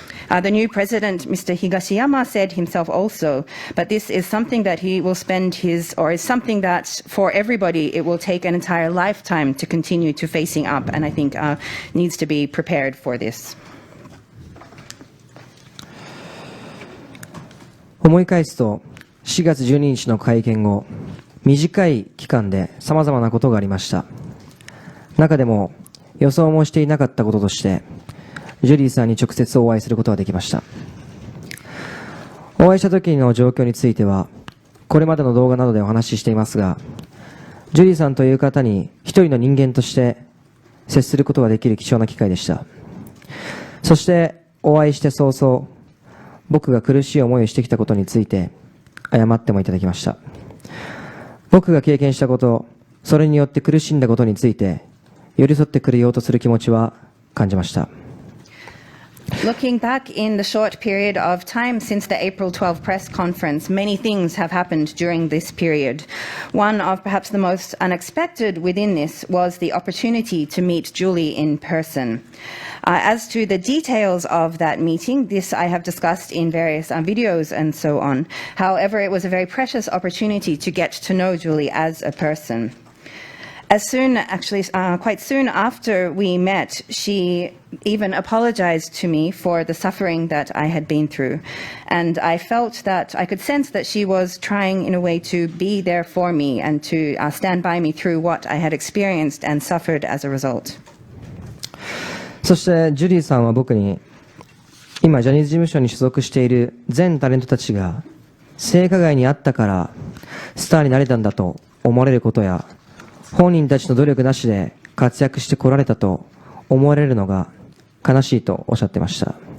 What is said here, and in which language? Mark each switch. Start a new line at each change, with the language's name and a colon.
English: The new president, Mr. Higashiyama, said himself also, but this is something that he will spend is something that for everybody it will take an entire lifetime to continue to facing up, and I think needs to be prepared for this.
Japanese: 思い返すと4月12日の会見後、短い期間で様々なことがありました。中でも予想もしていなかったこととしてジュリーさんに直接お会いすることができました。お会いした時の状況についてはこれまでの動画などでお話ししていますが、ジュリーさんという方に一人の人間として接することができる貴重な機会でした。そしてお会いして早々、僕が苦しい思いをしてきたことについて謝ってもいただきました。僕が経験したこと、それによって苦しんだことについて寄り添ってくれようとする気持ちは感じました。
English: Looking back in the short period of time since the April 12 press conference, many things have happened during this period. One of perhaps the most unexpected within this was the opportunity to meet Julie in person. As to the details of that meeting, this I have discussed in various videos and so on. However, it was a very precious opportunity to get to know Julie as a person. Quite soon after we met, she even apologized to me for the suffering that I had been through. And I felt that I could sense that she was trying in a way to be there for me and to stand by me through what I had experienced and suffered as a result.
Japanese: そしてジュリーさんは僕に今ジャニーズ事務所に所属している全タレントたちが性加害にあったからスターになれたんだと思われることや、本人たちの努力なしで活躍してこられたと思われるのが悲しいとおっしゃってました。